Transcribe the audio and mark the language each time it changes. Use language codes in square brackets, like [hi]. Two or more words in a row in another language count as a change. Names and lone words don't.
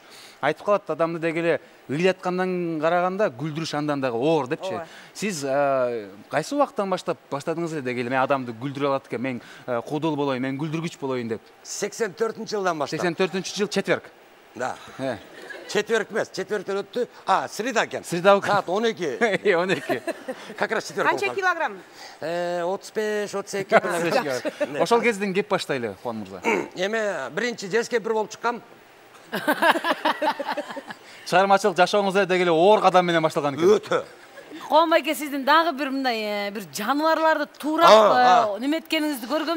[ky] Айтып калат, адамды дегеле ыйлаткандан караганда күлдүрүш андан дагы оор депчи. Сиз кайсы убактан баштадыңыз эле дегеле мен адамды күлдүрө алат экен, мен кудул болоюн, мен күлдүргүч болоюн деп? 84-жылдан баштап. 84-жыл четверг. Да. Четверг эмес, четвертен өттү. Среда экен. Среда саат 12. 12. [ru] Как раз четверг. [ky] Канча килограмм? 35-32 килограмм. Ошол кезден кеп баштайлы, Кубан мырза. Эми биринчи жез кемпир болуп чыккам. Чыгармачылык жашооңуз дегеле оор кадам менен башталган экен. Өтө. Кубан байке сиздин дагы бир мындай бир жаныбарларды туурап неметкениңизди көргөм да.